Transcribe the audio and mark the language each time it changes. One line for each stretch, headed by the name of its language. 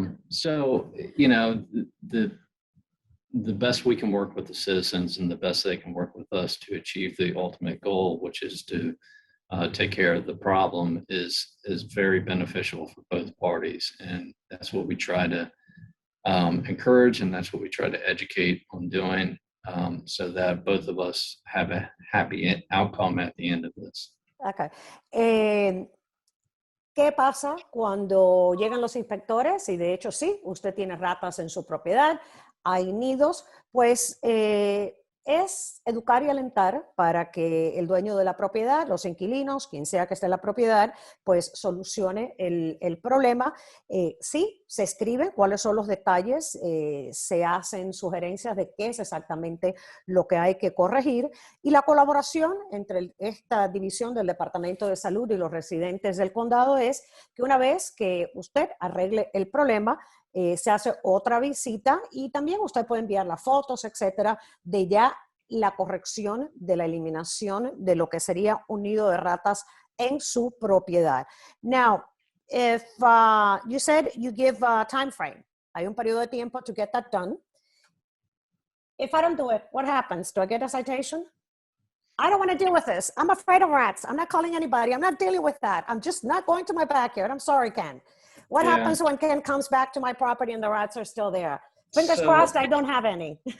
English: So the best we can work with the citizens and the best they can work with us to achieve the ultimate goal, which is to take care of the problem, is very beneficial for both parties. And that's what we try to encourage, and that's what we try to educate on doing, so that both of us have a happy outcome at the end of this. Okay.
Spanish: ¿Qué pasa cuando llegan los inspectores? Y de hecho sí, usted tiene ratas en su propiedad, hay nidos, pues es educar y alentar para que el dueño de la propiedad, los inquilinos, quien sea que esté en la propiedad, pues solucione el problema. Sí, se escribe cuáles son los detalles, se hacen sugerencias de qué es exactamente lo que hay que corregir, y la colaboración entre esta división del Departamento de Salud y los residentes del condado es que una vez que usted arregle el problema, se hace otra visita, y también usted puede enviar las fotos, etcétera, de ya la corrección de la eliminación de lo que sería un nido de ratas en su propiedad.
English: Now, if you said you give a time frame,
Spanish: Hay un periodo de tiempo
English: to get that done. If I don't do it, what happens? Do I get a citation? I don't want to deal with this. I'm afraid of rats. I'm not calling anybody. I'm not dealing with that. I'm just not going to my backyard. I'm sorry, Ken. What happens when Ken comes back to my property and the rats are still there? Fingers crossed I don't have any.